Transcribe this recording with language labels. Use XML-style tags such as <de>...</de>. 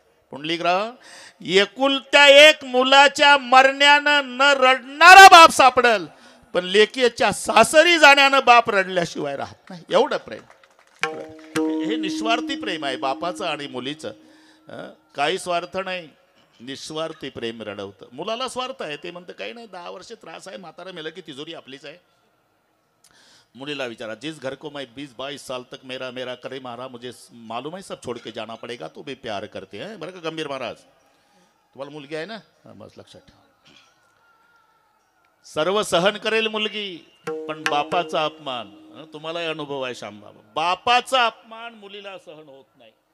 <mr>पुंडलिकराव, एकुलत्या एक मुलाच्या मरण्यानं न रडणारा बाप सापडल, पण लेकीच्या सासरी जाण्यानं बाप रडल्याशिवाय राहत नाही. एवढं प्रेम, हे निस्वार्थी प्रेम आहे बापाचं आणि मुलीचं. काही स्वार्थ नाही, निस्वार्थी प्रेम रडवतं. मुलाला स्वार्थ आहे, ते म्हणतं काही नाही, 10 वर्ष त्रास आहे, म्हातारा मेलं की तिजोरी आपलीच आहे. मुलीला विचारा,</mr> <hi>जिस घर को मैं 20-22 साल तक मेरा मेरा करे मारा, मुझे मालूम है सब छोड़ के जाना पड़ेगा, तो भी प्यार करते हैं.</hi> <mr>बरं का गंभीर महाराज, तुम्हाला मुलगी आहे ना, बस लक्षात ठेवा. सर्व सहन करेल मुलगी, पण बापाचा अपमान, तुम्हाला अनुभव आहे श्यामबाबा, बापाचा अपमान मुलीला सहन होत नाही.</mr>